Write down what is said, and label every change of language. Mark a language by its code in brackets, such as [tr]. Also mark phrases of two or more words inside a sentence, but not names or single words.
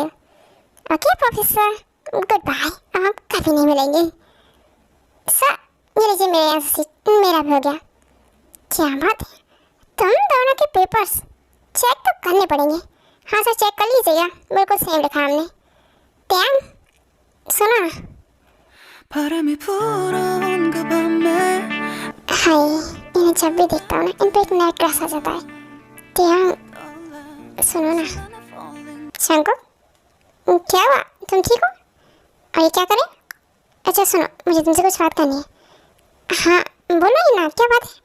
[hi] ओके प्रोफेसर, [en] good bye, [hi] अब कभी नहीं मिलेंगे। सर, ये लीजिए मेरे [en] answer sheet, [hi] मेरा भी हो गया। क्या बात है, तुम दोनों के पेपर्स चेक तो करने पड़ेंगे। हाँ सर, चेक कर लीजिएगा, बिल्कुल सेम लिखा हमने। ध्यान सुना। [ko] 바람이 불어온가 밤에 [hi] हाय, इन्हें जब भी देखता हूँ ना, इन पे एक नया क्रश आ जाता है। ध्यान सुनो ना। शंको, क्या हुआ, तुम ठीक हो? और ये क्या करें? अच्छा सुनो, मुझे तुमसे कुछ बात करनी है। हाँ बोलो ही ना, क्या बात है?